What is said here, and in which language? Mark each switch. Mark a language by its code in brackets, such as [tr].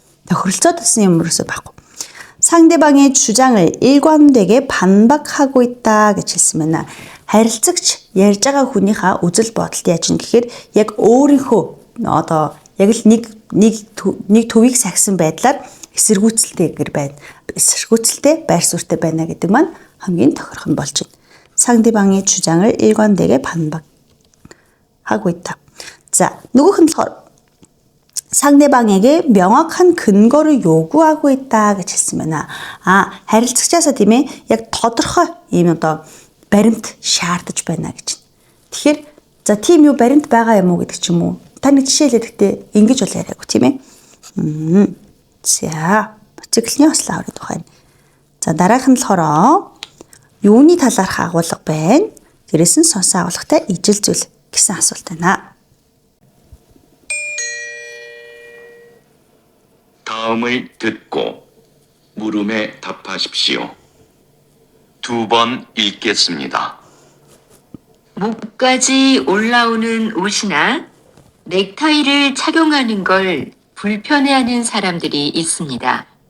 [mn] тохиролцоод гэсэн юм ерөөсөө байхгүй. [ko] 상대방의 주장을 일관되게 반박하고 있다 [mn] гэж хэлсэн байна. харилцагч ярьж байгаа хүнийхээ үзэл бодолд яаж юм гэхээр яг өөрийнхөө одоо яг л нэг төвийг сахисан байдлаар эсэргүүцэлтэйгээр байна. эсэргүүцэлтэй байр суурьтай байна гэдэг маань хамгийн тохирох нь болж байна. [ko] 상대방의 주장을 일관되게 반박하고 있다. [mn] 자, нөгөөх нь болохоор [ko] 상대방에게 명확한 근거를 요구하고 있다 [mn] гэж хэлсэн байна. харилцагчаасаа тийм ээ, яг тодорхой ийм одоо баримт шаардаж байна гэж. Тэгэхээр за тийм юу баримт байгаа юм уу гэдэг ч юм уу. Таны жишээлээд гэхдээ ингэж бол яриаггүй тийм ээ. За, циклны ослоо аваад байна. За, дараах нь болохоор юуны талаарх агуулга байна. Дээрээс нь сонсон агуулгатай ижил зүйл гэсэн асуулт байна. [ko] 다음을 듣고 물음에 답하십시오. 2번 읽겠습니다. 목까지 올라오는 옷이나 넥타이를 착용하는 걸 불편해하는 사람들이 있습니다.